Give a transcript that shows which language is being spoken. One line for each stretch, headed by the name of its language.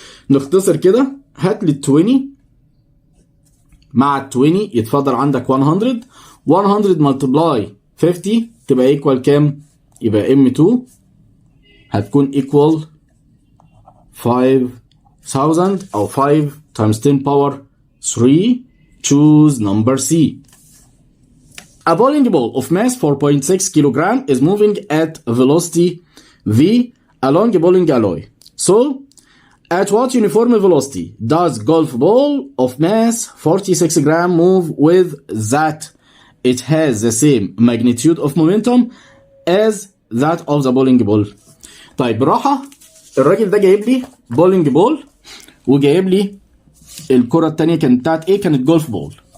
Arabic: نختصر كده، هات لي 20 مع 20 يتفضل عندك 100 multiply 50 تبقى equal كام؟ يبقى M2 هتكون equal 5000 أو
English: 5 times 10 power 3. Choose number C. A bowling ball of mass 4.6 kilogram is moving at velocity V along a bowling alley. So, at what uniform velocity does golf ball of mass 46 gram move with that it has the same magnitude of momentum as that of the bowling ball.
Arabic: طيب بالراحة، الراجل ده جايب لي bowling ball وجايب لي الكرة التانية كانت بتاعت ايه؟ كانت جولف بول.